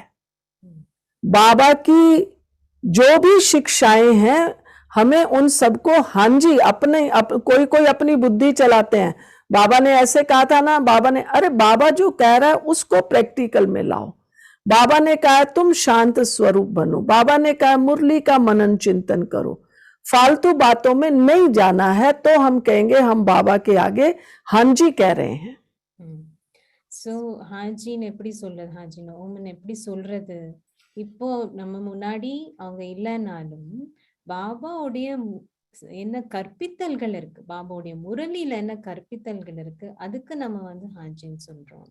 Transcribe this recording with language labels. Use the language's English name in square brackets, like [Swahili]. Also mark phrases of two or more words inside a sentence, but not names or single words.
[Hindi] बाबा की जो भी शिक्षाएं हैं, हमें उन सबको हाँ जी कोई अपनी बुद्धि चलाते हैं, बाबा ने ऐसे कहा था ना, बाबा ने, अरे बाबा जो कह रहा है उसको प्रैक्टिकल में लाओ। बाबा ने कहा तुम शांत स्वरूप बनो, बाबा ने कहा मुरली का मनन चिंतन करो, फालतू बातों में नहीं जाना है, तो हम कहेंगे हम बाबा के आगे हाँ जी कह रहे हैं। [Tamil] சோ ஹாஜின்னு எப்படி சொல்றது, ஹாஜின்னு ஓம்னு எப்படி சொல்றது? இப்போ நம்ம முன்னாடி அவங்க இல்லைனாலும் பாபாவுடைய என்ன கற்பித்தல்கள் இருக்கு, பாபாவுடைய முரளியில என்ன கற்பித்தல்கள் இருக்கு, அதுக்கு நம்ம வந்து ஹாஜின்னு சொல்றோம்.